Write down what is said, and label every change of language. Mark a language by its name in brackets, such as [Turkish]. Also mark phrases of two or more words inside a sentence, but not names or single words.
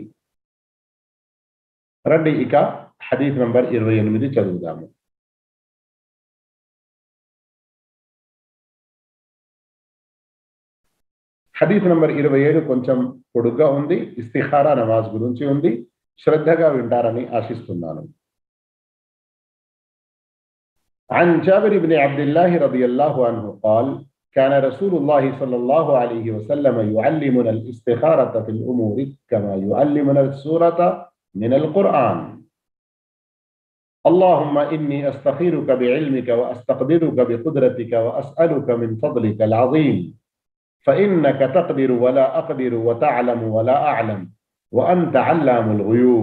[Telugu] రండి ఇక హదీస్ నంబర్ 28 చదువుదాము. హదీస్ నంబర్ 27 కొంచెం పొడుగ్గా ఉంది. ఇస్తిఖారా నమాజ్ గురించి ఉంది. శ్రద్ధగా వింటారని ఆశిస్తున్నాను. [Arabic] عن جابر بن عبد الله رضي الله عنه قال كان رسول الله صلى الله عليه وسلم يعلمنا الاستخارة في الأمور كما يعلمنا السورة من القرآن. اللهم إني أستخيرك بعلمك وأستقدرك بقدرتك وأسألك من فضلك العظيم فإنك تقدر ولا أقدر وتعلم ولا أعلم وأنت علام الغيوب.